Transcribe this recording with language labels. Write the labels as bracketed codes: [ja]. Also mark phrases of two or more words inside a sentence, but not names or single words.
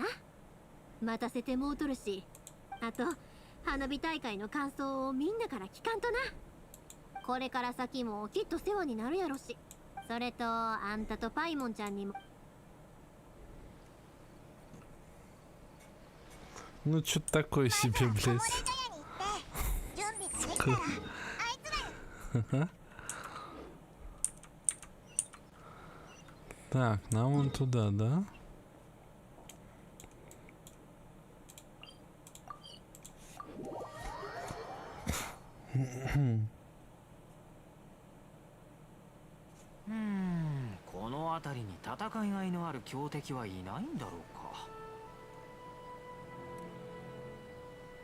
[ja] 待たせてもうとるし、あと花火大会の感想をみんなから聞かんとな。これから先もきっと世話になるやろし、それとあんたとパイモンちゃんにも。 [ru] Ну что такое себе, блядь. Так, нам вон туда, да? [ja] この辺りに戦いがいのある強敵はいないんだろうか。